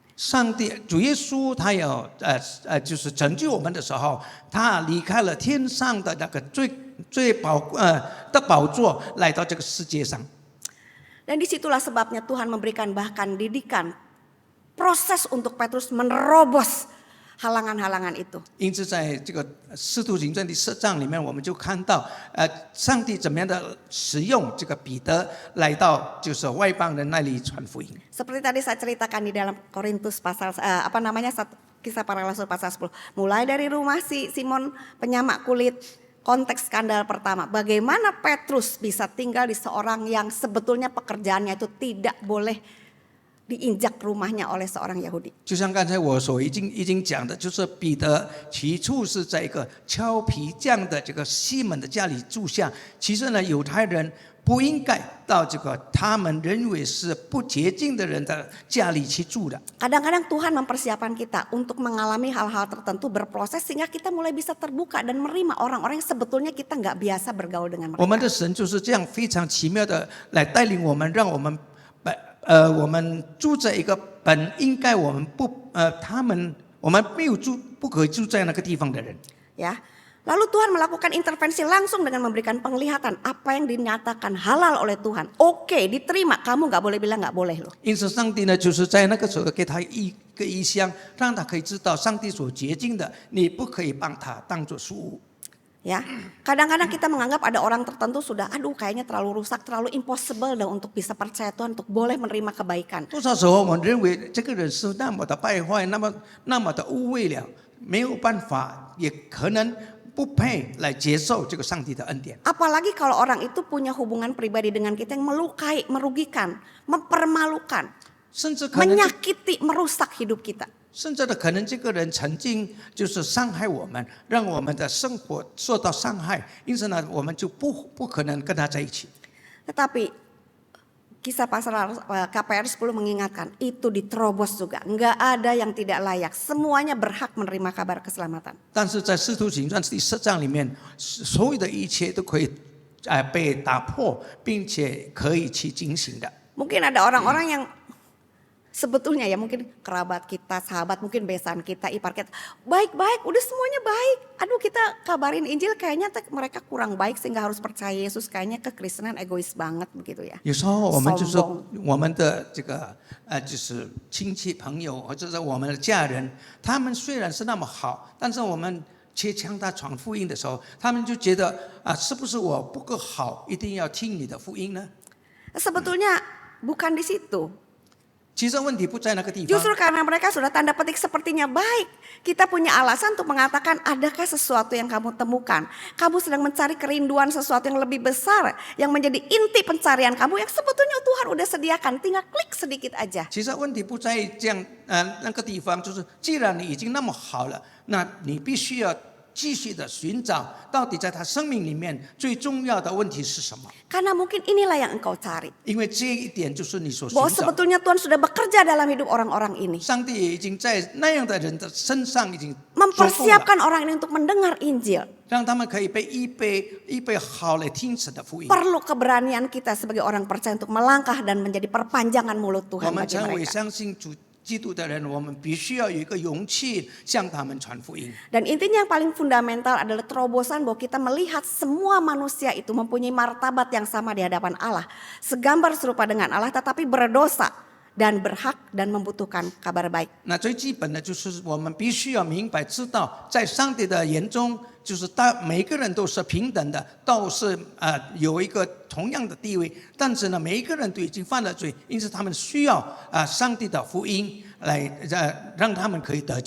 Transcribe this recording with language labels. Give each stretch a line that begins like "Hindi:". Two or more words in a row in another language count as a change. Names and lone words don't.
Chinese: 上帝主耶稣他要就是拯救我们的时候，他离开了天上的那个最的宝座，来到这个世界上。
Indonesian: Dan disitulah sebabnya Tuhan memberikan bahkan didikan proses untuk Petrus menerobos halangan-halangan itu.
Chinese: 因此，在这个使徒行传第10章里面，我们就看到，上帝怎么样的使用这个彼得来到就是外邦人那里传福音。
Indonesian: Seperti tadi saya ceritakan di dalam Korintus pasal kisah para rasul pasal 10. Mulai dari rumah si Simon penyamak kulit, konteks skandal pertama. Bagaimana Petrus bisa tinggal di seorang yang sebetulnya pekerjaannya itu tidak boleh diinjak rumahnya oleh seorang Yahudi.
Chinese: 就像刚才我所已经讲的，就是彼得起初是在一个敲皮匠的这个西门的家里住下。其实呢，犹太人不应该到这个他们认为是不洁净的人的家里去住的。
Indonesian: Kadang-kadang Tuhan mempersiapkan kita untuk mengalami hal-hal tertentu berproses sehingga kita mulai bisa terbuka dan menerima orang-orang yang sebetulnya kita nggak biasa bergaul dengan
Chinese: 我们的
Indonesian: mereka.
Chinese: 神就是这样非常奇妙的来带领我们，让我们我们住在一个本应该我们我们没有住不可以住在那个地方的人。
Indonesian: Ya. Lalu Tuhan melakukan intervensi langsung dengan memberikan penglihatan apa yang dinyatakan halal oleh Tuhan. Oke, diterima. Kamu nggak boleh bilang nggak boleh loh.
Chinese: 因此，上帝呢，就是在那个时候给他一个异象，让他可以知道上帝所洁净的，你不可以把它当作俗物。
Indonesian: Ya, kadang-kadang kita menganggap ada orang tertentu sudah, aduh kayaknya terlalu rusak, terlalu impossible dah untuk bisa percaya Tuhan, untuk boleh menerima kebaikan.
Chinese: 多少时候我们认为这个人是那么的败坏，那么的污秽了，没有办法，也可能不配来接受这个上帝的恩典。
Indonesian: Apalagi kalau orang itu punya hubungan pribadi dengan kita yang melukai, merugikan, mempermalukan,
Chinese: 甚至可能，
Indonesian: menyakiti, merusak hidup kita.
Chinese: 甚至的可能，这个人曾经就是伤害我们，让我们的生活受到伤害，因此呢，我们就不可能跟他在一起。
Indonesian: Tetapi kisah pasal KPR 10 mengingatkan itu diterobos juga. Nggak ada yang tidak layak. Semuanya berhak menerima kabar keselamatan.
Chinese: 但是在使徒行传第10章里面，所有的一切都可以被打破，并且可以去进行的。
Indonesian: Mungkin ada orang-orang yang sebetulnya ya mungkin kerabat kita, sahabat, mungkin besan kita, ipar kita. Baik-baik, udah semuanya baik. Aduh kita kabarin Injil kayaknya mereka kurang baik sehingga harus percaya Yesus. Kayaknya kekristenan egois banget begitu ya.
Chinese: 有时候我们就说
Indonesian: Sombong.
Chinese: 我们的这个就是亲戚朋友或者是我们的家人，他们虽然是那么好，但是我们去向他传福音的时候，他们就觉得是不是我不够好，一定要听你的福音呢？
Indonesian: Sebetulnya bukan di situ.
Chinese: 其实问题不在那个地方，
Indonesian: Justru karena mereka sudah tanda petik sepertinya baik. Kita punya alasan untuk mengatakan adakah sesuatu yang kamu temukan. Kamu sedang mencari kerinduan sesuatu yang lebih besar. Yang menjadi inti pencarian kamu yang sebetulnya Tuhan udah sediakan. Tinggal klik sedikit aja.
Chinese: 其实问题不在这样那个地方，就是既然你已经那么好了，那你必须要继续的寻找，到底在他生命里面最重要的问题是什么？
Indonesian: Karena mungkin inilah yang engkau cari.
Chinese: 因为这一点就是你所寻
Indonesian: Bahwa
Chinese: 找。
Indonesian: sebetulnya Tuhan sudah bekerja dalam hidup orang-orang ini.
Chinese: 上帝也已经在那样的人的身上已经做工了，
Indonesian: Mempersiapkan orang ini untuk mendengar Injil.
Chinese: 让他们可以被预备好来听神的福音。
Indonesian: Perlu keberanian kita sebagai orang percaya untuk melangkah dan menjadi perpanjangan mulut
Chinese: 我
Indonesian: Tuhan
Chinese: 们
Indonesian: bagi
Chinese: 成为
Indonesian: mereka.
Chinese: 相信主基督的人，我们必须要有一个勇气向他们传福音。
Indonesian: Dan intinya yang paling fundamental adalah terobosan bahwa kita melihat semua manusia itu mempunyai martabat yang sama di hadapan Allah. Segambar serupa dengan Allah tetapi berdosa dan berhak dan membutuhkan kabar baik.
Chinese: 那最基本的就是我们必须要明白知道，在上帝的眼中，就是每个人都是平等的，都是有一个同样的地位。但是呢，每一个人都已经犯了罪，因此他们需要上帝的福音来让他们可以得救。